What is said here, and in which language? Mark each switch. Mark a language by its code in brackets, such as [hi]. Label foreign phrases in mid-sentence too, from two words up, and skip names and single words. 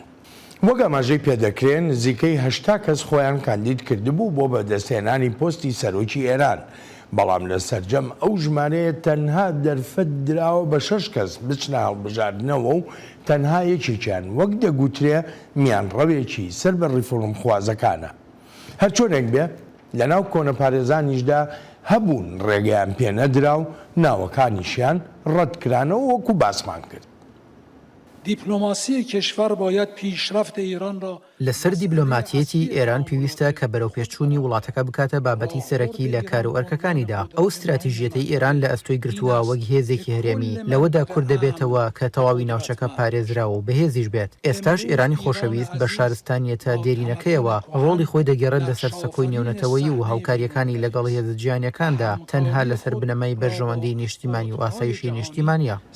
[ckb] وەک ئاماژەی پێدەکرێن نزیکەی 80 کەس خۆیان کاندید کردبوو بۆ بەدەستهێنانی پۆستی سەرۆکی ئێران، بەڵام لە سەرجەم ئەو ژمارەیە تەنها دەرفەت دراوە بە 6 کەس بچنە هەڵبژاردنەوە و تەنها یەکێکیان وەک دەگوترێ میان ڕەوێکی سەر بە ڕیفۆرم خوازەکانە. هەر چۆنێک بێ لەناو کۆنە پارێزانیشدا هەبوون ڕێگەیان پێ نەدرا و ناوەکانیشیان ڕەتکرانەوە وەکو باسمان کرد. [fa] دیپلۆماسی کشور باید پیشرفت ایران را [ckb] لەسەر دیبلۆماتیەتی ئێران پێویستە کە بەرەوپێچوونی وڵاتەکە بکاتە بابەتی سەرەکی لە کار و ئەرکەکانیدا. ئەو استراتیژیەتەی ئێران لە ئەستۆی گرتووە وەک هێزێکی هەرێمی لەوەدا کورد دەبێتەوە کە تەواوی ناوچەکە پارێزراوە و بەهێزیش بێت. ئێستاش ئێرانی خۆشەویست بە شارستانیەتە دێرینەکەیەوە ڕۆڵی خۆی دەگەڕێت لەسەر سەکۆی نێونەتەوەیی و هاوکاریەکانی لەگەڵ هێزە جیهانیەکاندا تەنها لەسەر بنەمای بەرژەوەندی نیشتیمانی و ئاسایشی نیشتیمانیە.